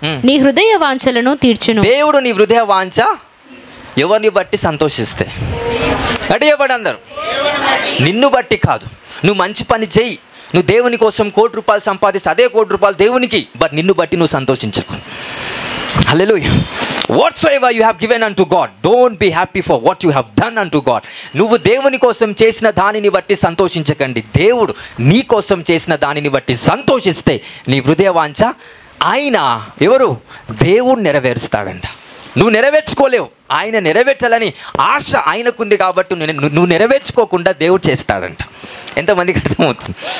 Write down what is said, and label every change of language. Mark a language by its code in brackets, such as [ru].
[te] నీ హృదయ వాంఛలను తీర్చును. దేవుడు నీ హృదయ వాంఛ ఎవరిని బట్టి సంతోషిస్తే? అంటే చెప్పండి అందరు. నిన్ను బట్టి కాదు. నువ్వు మంచి పని చేయి, నువ్వు దేవుని కోసం ₹1,00,00,000 సంపాదిస్తే అదే ₹1,00,00,000 దేవునికి. బట్ నిన్ను బట్టి నువ్వు సంతోషించకు. హల్లెలూయా. [en] Whatsoever you have given unto God, don't be happy for what you have done unto God. [te] నువ్వు దేవుని కోసం చేసిన దానిని బట్టి సంతోషించకండి. దేవుడు నీ కోసం చేసిన దానిని బట్టి సంతోషిస్తే నీ హృదయ వాంఛ ఆయన ఎవరు? దేవుడు నెరవేరుస్తాడంట. నువ్వు నెరవేర్చుకోలేవు, ఆయన నెరవేర్చాలని ఆశ ఆయనకుంది. కాబట్టి నువ్వు నెరవేర్చుకోకుండా దేవుడు చేస్తాడంట. ఎంతమందికి అర్థమవుతుంది?